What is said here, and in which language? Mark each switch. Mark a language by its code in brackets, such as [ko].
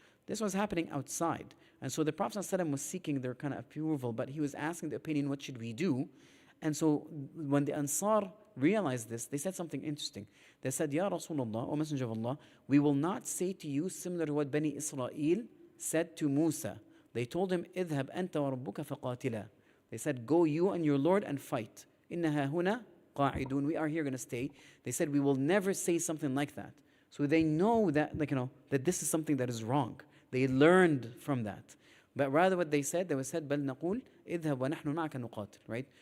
[en] This was happening outside. And so the Prophet ﷺ was seeking their kind of approval, but he was asking the opinion, what should we do? And so when the Ansar realized this, they said something interesting. They said, Ya Rasulullah, O Messenger of Allah, we will not say to you similar to what Bani Israel said to Musa. [ar] They told him, اذهب أنت وربك فقاتلا. [en] They said, go you and your Lord and fight. [ar] إنها هنا قاعدون. [en] We are here going to stay. They said, we will never say something like that. So they know that, that this is something that is wrong. They learned from that. But rather what they said [ar] بل نقول اذهب ونحن معك نقاتل, [en] right?